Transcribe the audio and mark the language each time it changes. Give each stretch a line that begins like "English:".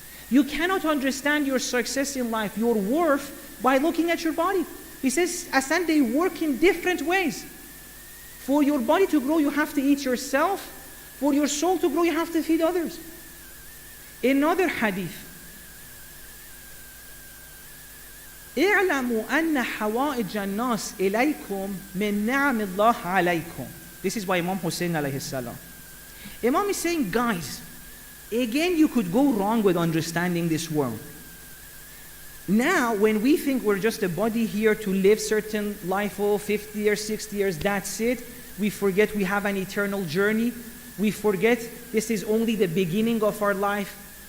English: You cannot understand your success in life, your worth, by looking at your body. He says, Asan, they work in different ways. For your body to grow, you have to eat yourself. For your soul to grow, you have to feed others. Another hadith.
Arabic: اعلموا أن حوائج الناس إليكم من نعم الله عليكم.
English: This is by Imam Hussein alayhi salam. Imam is saying, guys, again you could go wrong with understanding this world. Now, when we think we're just a body here to live certain life, 50 years, 60 years, that's it. We forget we have an eternal journey. We forget this is only the beginning of our life.